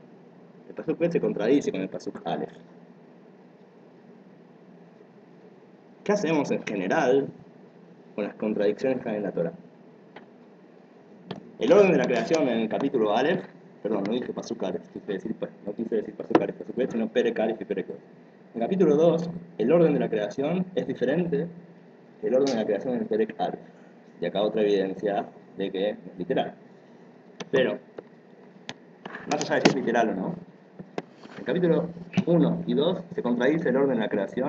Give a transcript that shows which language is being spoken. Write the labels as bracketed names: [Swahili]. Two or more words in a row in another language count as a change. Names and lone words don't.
[Spanish] El [Hebrew] פסוק בית [Spanish] se contradice con el [Hebrew] פסוק אלף. [Spanish] ¿Qué hacemos en general con las contradicciones que hay en la Torah? El orden de la creación en el capítulo Aleph, perdón, no dije [Hebrew] פסוק אלף, [Spanish] no quise decir [Hebrew] פסוק אלף, פסוק בית, [Spanish] sino [Hebrew] פרק אלף [Spanish] y [Hebrew] פרק בית. [Spanish] En el capítulo 2, el orden de la creación es diferente que el orden de la creación en el [Hebrew] פרק אלף. [Spanish] Y acá otra evidencia de que es literal. Pero, más allá de si es literal o no, en el capítulo 1 y 2 se contradice el orden de la creación.